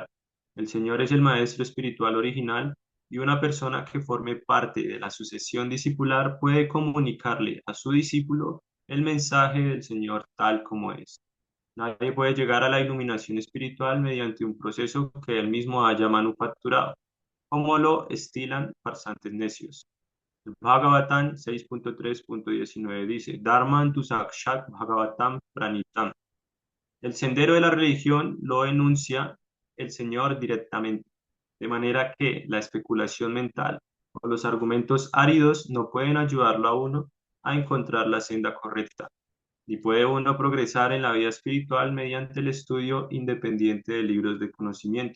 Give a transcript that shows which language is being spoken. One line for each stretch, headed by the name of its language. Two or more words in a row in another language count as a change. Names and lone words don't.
Spanish: El Señor es el maestro espiritual original y una persona que forme parte de la sucesión discipular puede comunicarle a su discípulo el mensaje del Señor tal como es. Nadie puede llegar a la iluminación espiritual mediante un proceso que él mismo haya manufacturado, como lo estilan farsantes necios. El Bhagavatam 6.3.19 dice,
Sanskrit: धर्मं तु साक्षात् भगवत् प्रणीतम्.
Spanish: El sendero de la religión lo enuncia el Señor directamente, de manera que la especulación mental o los argumentos áridos no pueden ayudarlo a uno a encontrar la senda correcta, ni puede uno progresar en la vida espiritual mediante el estudio independiente de libros de conocimiento.